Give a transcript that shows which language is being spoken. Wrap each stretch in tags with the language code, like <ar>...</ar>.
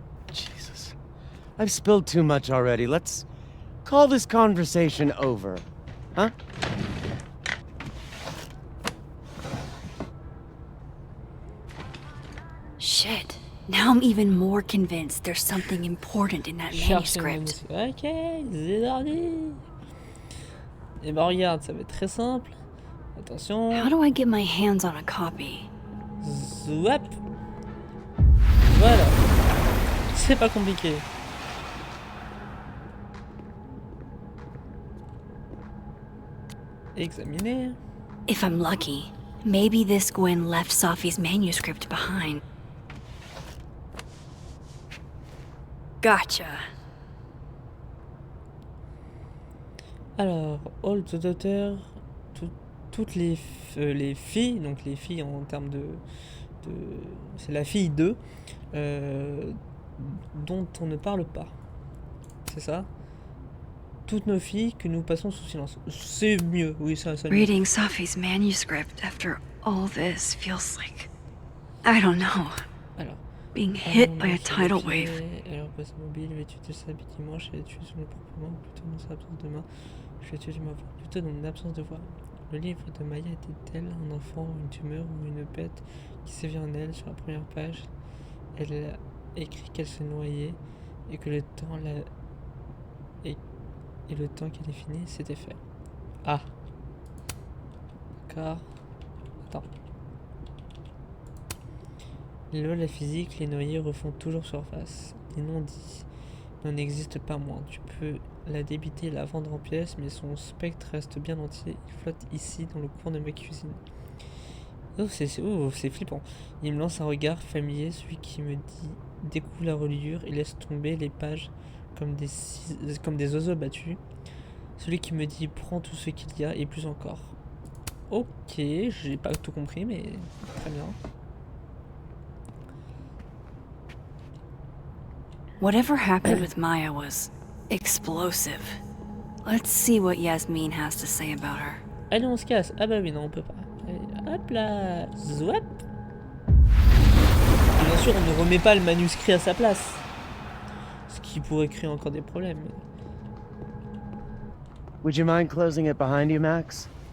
<en>Jesus. I've spilled too much already. Let's call this conversation over. Huh? Shit. Now I'm even more convinced there's something important in that</en> <fr>Cherche le</fr> <en>manuscript.</en> <fr>manuscrit. Ok, c'est parti. Et bah regarde, ça va être très simple. Attention.</fr> <en>How do I get my hands on a copy?</en> <fr>Zwap. Voilà. C'est pas compliqué. Examiner.</fr> <en>If I'm lucky, maybe this Gwen left Safi's manuscript behind. Gotcha.</en> <fr>Alors,</fr> <en>all the daughters,</en> <fr>toutes les filles, donc les filles en termes de c'est la fille d'eux, dont on ne parle pas. C'est ça? Toutes nos filles que nous passons sous silence. C'est mieux, oui, ça mieux.</fr> <en>Reading Safi's manuscript after all this feels like, I don't know,</en> <fr>Alors.</fr> <en>being hit by a tidal wave.</en> <fr>Alors, passe mobile, vêtue de sa habit dimanche, elle est tuée sous le propre main, ou plutôt dans sa absence de main. Je l'ai tuée de ma voix, plutôt dans mon absence de voix. Le livre de Maya était-elle un enfant, une tumeur ou une bête qui sévit en elle? Sur la première page, elle a écrit qu'elle se noyait et que le temps et le temps qu'elle est fini, c'était fait. Ah. D'accord. Attends. Les lois de la physique, les noyés refont toujours surface. Les non-dits n'en existent pas moins. Tu peux la débiter et la vendre en pièces, mais son spectre reste bien entier. Il flotte ici, dans le coin de ma cuisine. Oh, c'est flippant. Il me lance un regard familier, celui qui me dit découvre la reliure et laisse tomber les pages comme des oiseaux battus. Celui qui me dit prends tout ce qu'il y a et plus encore. Ok, j'ai pas tout compris, mais très bien.</fr> <en>Whatever happened with Maya was explosive. Let's see what Yasmin has to say about her.</en> <fr>Allez, on se casse. Ah bah oui, non, on peut pas. Allez, hop là. Zouap. Bien sûr, on ne remet pas le manuscrit à sa place. Ce qui pourrait créer encore des problèmes.</fr> <en>Would you mind closing it behind you, Max?</en>